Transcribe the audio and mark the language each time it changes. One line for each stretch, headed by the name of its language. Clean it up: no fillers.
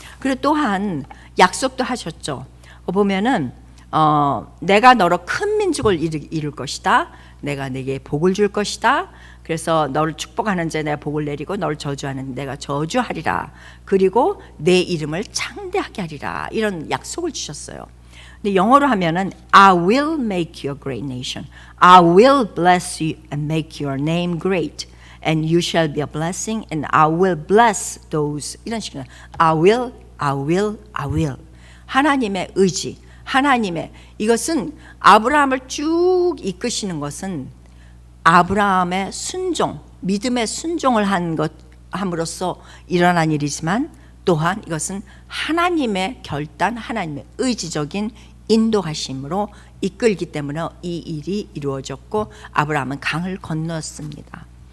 Korean: 그리고 또한 약속도 하셨죠. 보면은 내가 너로 큰 민족을 이룰 것이다. 내가 네게 복을 줄 것이다. 그래서 너를 축복하는 자에 내가 복을 내리고 너를 저주하는 내가 저주하리라. 그리고 내 이름을 창대하게 하리라. 이런 약속을 주셨어요. 근데 영어로 하면은
English: I will make you a great nation. I will bless you and make your name great. And you shall be a blessing and I will bless those.
Korean: 이런 식으로
English: I will.
Korean: 하나님의 의지, 하나님의 이것은 아브라함을 쭉 이끄시는 것은 아브라함의 순종, 믿음의 순종을 함으로써 일어난 일이지만 또한 이것은 하나님의 결단, 하나님의 의지적인 인도하심으로 이끌기 때문에 이 일이 이루어졌고 아브라함은 강을 건넜습니다.